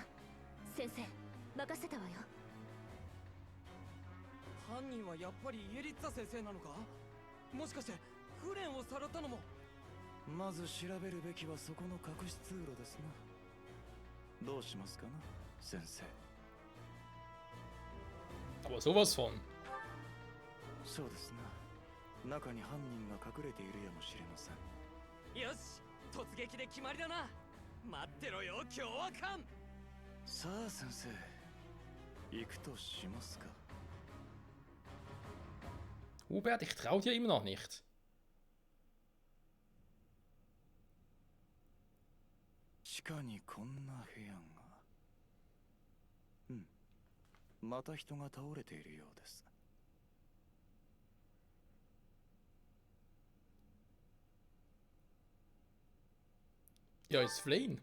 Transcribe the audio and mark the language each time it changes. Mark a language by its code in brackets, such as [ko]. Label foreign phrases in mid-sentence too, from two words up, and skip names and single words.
[ja] 先生、任せたわよ。犯人はやっぱりイエリッツァ先生なのか？もしかしてフレンをさらったのも。まず調べるべきはそこの隠し通路ですな。どうしますかな、先生。 [de] Aber sowas von. [ja] そうですな。中に犯人が隠れているやもしれません。よし、突撃で決まりだな。待ってろよ、凶悪犯。さあ先生、行くとしますか。 [de] Hubert, ich trau dir immer noch nicht. [ja] 地下にこんな部屋が。うん。また人が倒れているようです。 [de] Ja, ist Flame.